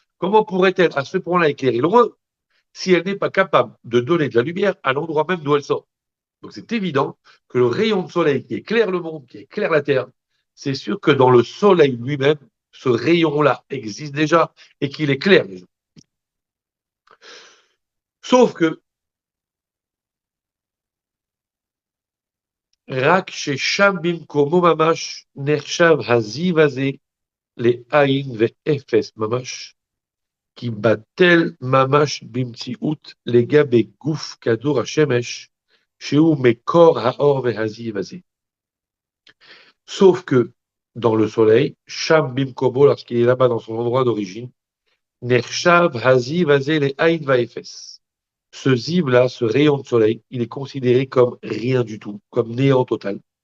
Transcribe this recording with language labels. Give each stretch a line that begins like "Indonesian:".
French: Comment pourrait-elle à ce point-là éclairer loin si elle n'est pas capable de donner de la lumière à l'endroit même d'où elle sort? Donc c'est évident que le rayon de soleil qui éclaire le monde, qui éclaire la Terre, c'est sûr que dans le soleil lui-même, ce rayon-là existe déjà et qu'il éclaire déjà. Sauf que
Hebrew: רק ששם במקומו ממש נחשב הזיו הזה לעין ואפס ממש, כי בטל ממש במציאות לגבי גוף כדור השמש, שהוא מקור האור והזיו הזה.
French: Sauf que dans le soleil,
Hebrew: Sham Bimkobo,
French: lorsqu'il est là-bas dans son endroit d'origine,
Hebrew: Nershav Haziv Azeh le Ain Vaefes.
French: Ce ziv-là, ce rayon de soleil, il est considéré comme rien du tout, comme néant total.